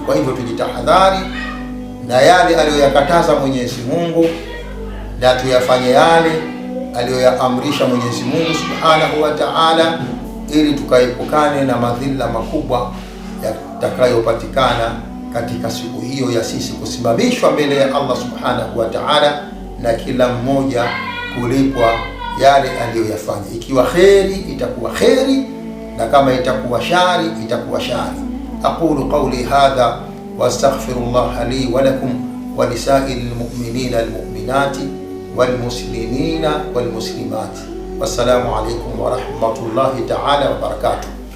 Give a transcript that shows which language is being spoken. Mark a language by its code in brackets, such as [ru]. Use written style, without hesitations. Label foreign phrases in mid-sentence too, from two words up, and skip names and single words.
[sw] Kwa hivyo tujitahadhari na yale aliyoyakataza Mwenyezi Mungu na tuyafanye yale aliyoyaamrisha Mwenyezi Mungu [ar] سبحانه وتعالى, [sw] ili tukaepukane na madhila makubwa yatakayopatikana katika siku hiyo ya sisi kusimamishwa mbele ya Allah [ar] سبحانه وتعالى, [sw] na kila mmoja kulipwa yale aliyoyafanya. Ikiwa kheri itakuwa kheri, na kama itakuwa shari itakuwa shari. [ar] أقول قولي هذا وأستغفر الله لي ولكم ولسائر المؤمنين والمؤمنات والمسلمين والمسلمات. والسلام عليكم ورحمة الله تعالى وبركاته.